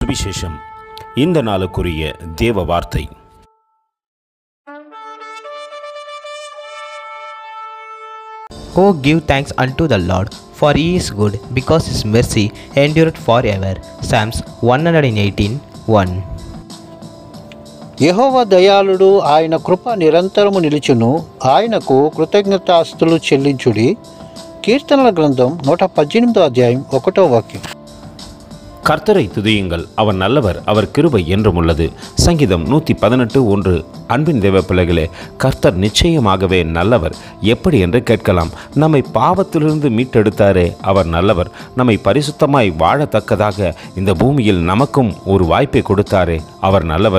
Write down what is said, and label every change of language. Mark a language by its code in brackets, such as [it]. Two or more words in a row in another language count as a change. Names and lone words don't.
[ta] சுவிசேஷம். இந்த நாளுக்குரிய தேவ வார்த்தை. [en] Oh, give thanks unto the Lord, for he is good, because his mercy endureth forever. Psalms 118:1. [te] యెహోవా దయాళుడు, ఆయన కృప నిరంతరము నిలుచును, ఆయనకు కృతజ్ఞతాస్తులు చెల్లించుడి. కీర్తనల గ్రంథం 118 అధ్యాయం 1వ వాక్యం. [ta] கர்த்தரை துதியுங்கள், அவர் நல்லவர், அவர் கிருபை என்றும் உள்ளது. சங்கீதம் 118:1. அன்பின் தேவ பிள்ளைகளே, கர்த்தர் நிச்சயமாகவே நல்லவர். எப்படி என்று கேட்கலாம். நம்மை பாவத்திலிருந்து மீட்டெடுத்தாரே, அவர் நல்லவர். நம்மை பரிசுத்தமாய் வாழத்தக்கதாக இந்த பூமியில் நமக்கும் ஒரு வாய்ப்பை கொடுத்தாரே, அவர் நல்லவர்.